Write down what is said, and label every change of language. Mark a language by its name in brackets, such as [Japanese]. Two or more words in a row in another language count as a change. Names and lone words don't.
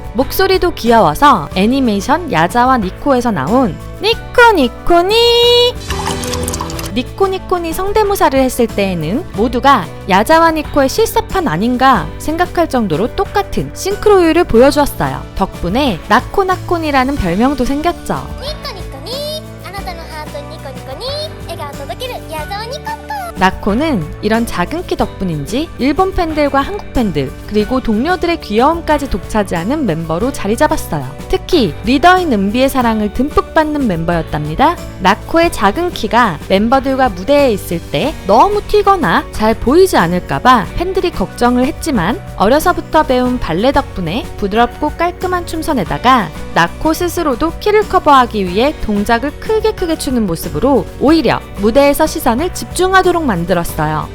[Korean] 목소리도 귀여워서 애니메이션 야자와 니코에서 나온 [Japanese] ニコニコニー ニコニコニー [Korean] 성대모사를 했을 때에는 모두가 야자와 니코의 실사판 아닌가 생각할 정도로 똑같은 싱크로율을 보여주었어요. 덕분에 나코나코니라는 별명도 생겼죠. 니코니코니, [Japanese] あなたのハートにニコニコに笑顔届ける矢沢ニコンコ。 [Korean] 나코는 이런 작은 키 덕분인지 일본 팬들과 한국 팬들 그리고 동료들의 귀여움까지 독차지하는 멤버로 자리 잡았어요. 특히 리더인 은비의 사랑을 듬뿍 받는 멤버였답니다. 나코의 작은 키가 멤버들과 무대에 있을 때 너무 튀거나 잘 보이지 않을까봐 팬들이 걱정을 했지만 어려서부터 배운 발레 덕분에 부드럽고 깔끔한 춤선에다가 나코 스스로도 키를 커버하기 위해 동작을 크게 추는 모습으로 오히려 무대에서 시선을 집중하도록 만들었어요.